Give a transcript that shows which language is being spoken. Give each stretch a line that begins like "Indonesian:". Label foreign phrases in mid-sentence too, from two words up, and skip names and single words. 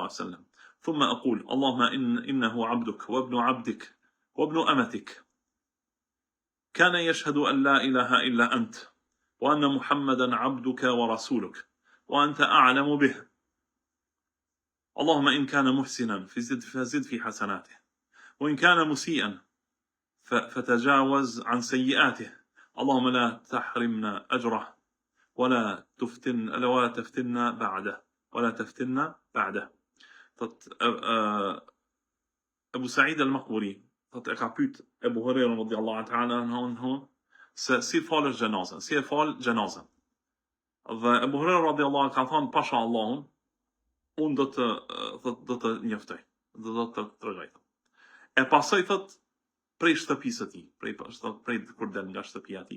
Arabic: عليه وسلم ثم أقول اللهم إنه عبدك وابن عبدك وابن أمتك كان يشهد أن لا إله إلا أنت وأن محمدا عبدك ورسولك وأنت أعلم به اللهم إن كان محسنا فزد في حسناته وإن كان مسيئا فتجاوز عن سيئاته اللهم لا تحرمنا أجره ولا تفتنا
Albanian: بعده أبو سعيد المقبري e ka pyet Ebu Hurajra
Arabic: رضي الله تعالى عنه
Albanian: se si falësh gjenazën, si e fal gjenazën. Dhe Ebu Hurajra radhiyallahu ka thënë pasha Allahun, unë do të njoftoj, do të tregoj. E pasoj thot prej shtëpisë së tij, prej kur del nga shtëpia e tij.